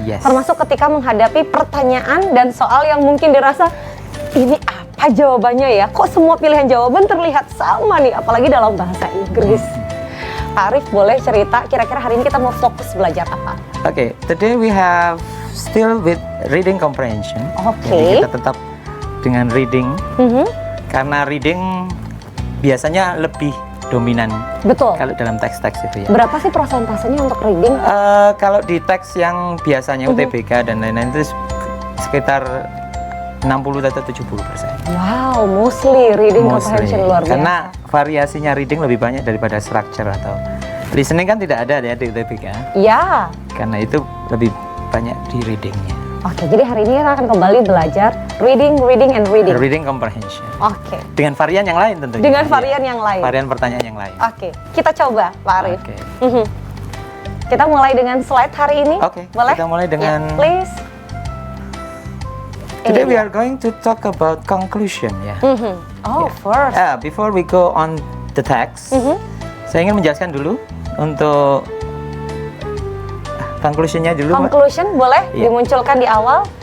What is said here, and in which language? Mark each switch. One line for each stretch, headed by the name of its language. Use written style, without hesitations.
Indonesian: Termasuk ketika menghadapi pertanyaan dan soal yang mungkin dirasa ini apa jawabannya ya? Kok semua pilihan jawaban terlihat sama nih, apalagi dalam bahasa Inggris. Pak Arif boleh cerita kira-kira hari ini kita mau fokus belajar apa?
English: Oke, today we have still with reading comprehension.
Indonesian: Jadi kita tetap dengan reading, karena reading biasanya lebih dominan. Betul. Kalau dalam teks-teks itu ya. Berapa sih prosentasenya untuk reading? Kalau di teks yang biasanya UTBK dan lain-lain itu sekitar 60 atau 70%.
English: Wow, mostly reading comprehension
Indonesian: luar biasa. Karena variasinya reading lebih banyak daripada structure atau listening kan tidak ada ya di UTBK. Ya. Karena itu lebih banyak di readingnya. Oke, jadi hari ini kita akan kembali belajar reading,
English: and reading. Reading comprehension. Oke.
Indonesian: Dengan varian yang lain tentunya. Dengan varian yang lain. Varian pertanyaan yang lain. Oke, kita coba Pak Arif. Oke. Kita mulai dengan slide hari ini. Oke. Boleh? Kita mulai dengan.
English: Please. Today we are going to talk about conclusion ya. First. Before we go on the text,
Indonesian: saya ingin menjelaskan dulu untuk conclusionnya dulu. Conclusion boleh dimunculkan di awal.